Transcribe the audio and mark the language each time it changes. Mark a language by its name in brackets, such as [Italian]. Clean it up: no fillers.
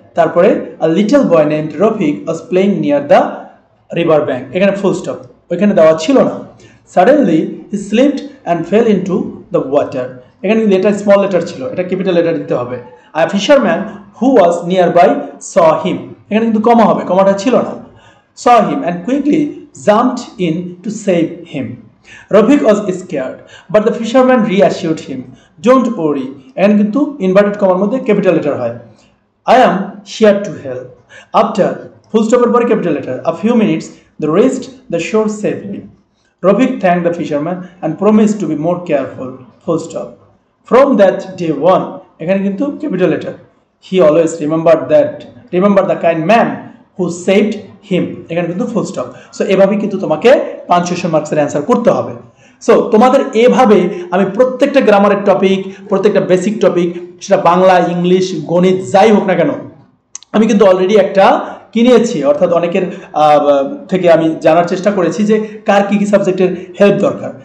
[English] তারপরে a little boy named Rafiq was playing near the river bank, [Bangla] এখানে full stop, ওইখানে দেওয়া ছিল না। [English] suddenly he slipped and fell into the water, [Bangla] এখানে কিন্তু এটা স্মল লেটার ছিল, এটা ক্যাপিটাল লেটার দিতে হবে। [English] a fisherman who was nearby saw him, [Bangla] এখানে কিন্তু কমা হবে, কমাটা ছিল না। [English] saw him and quickly jumped in to save him. Rafik was scared, but the fisherman reassured him. Don't worry, and [Bangla] কিন্তু inverted comma মধ্যে capital letter হয়। [English] I am here to help. After full stop [Bangla] এর পরে [English] capital letter. A few minutes, they reached the shore safely. Rafik thanked the fisherman and promised to be more careful. Full stop. From that day on, [Bangla] এখানে কিন্তু capital letter. [English] He always remembered the kind man who saved him, [Bangla] এখানে কিন্তু full stop. So এভাবেই কিন্তু তোমাকে punctuation মার্কসের answer করতে হবে। সো তোমাদের এভাবে আমি প্রত্যেকটা গ্রামারের টপিক, প্রত্যেকটা বেসিক টপিক, সেটা বাংলা, ইংলিশ, গণিত যাই হোক না কেন, আমি কিন্তু অলরেডি একটা কিনেছি। অর্থাৎ অনেকের থেকে আমি জানার চেষ্টা করেছি যে কার কী কী সাবজেক্টের হেল্প দরকার।